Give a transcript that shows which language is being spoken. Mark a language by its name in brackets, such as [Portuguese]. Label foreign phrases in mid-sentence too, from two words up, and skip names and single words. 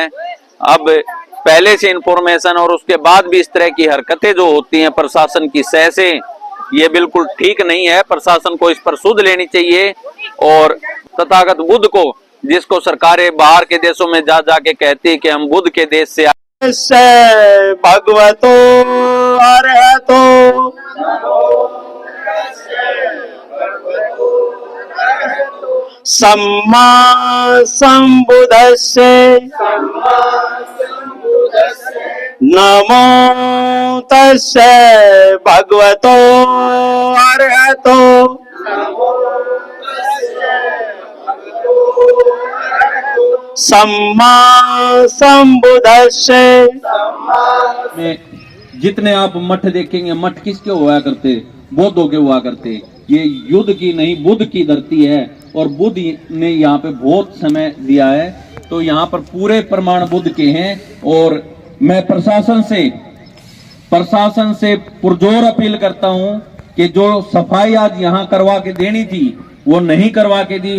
[Hindi] अब पहले से इंफॉर्मेशन और उसके बाद भी इस तरह की हरकतें जो होती हैं प्रशासन की सह से, ये बिल्कुल ठीक नहीं है। प्रशासन को इस पर सुध लेनी चाहिए और तथागत बुद्ध को, जिसको सरकारें बाहर के देशों में जा जाके कहती है कि हम बुद्ध के देश से [Pali] भगवतो अरहतो सम्मा संबुद्धस्से नमो तस्से भगवतो अरहतो सम्मा संबुद्धस्से। [Hindi] जितने आप मठ देखेंगे, मठ किसके हुआ करते? बौद्धों के हुआ करते। ये युद्ध की नहीं बुद्ध की धरती है और बुद्ध ने यहाँ पे बहुत समय दिया है, तो यहाँ पर पूरे प्रमाण बुद्ध के हैं। और मैं प्रशासन से पुरजोर अपील करता हूँ कि जो सफाई आज यहाँ करवा के देनी थी वो नहीं करवा के दी।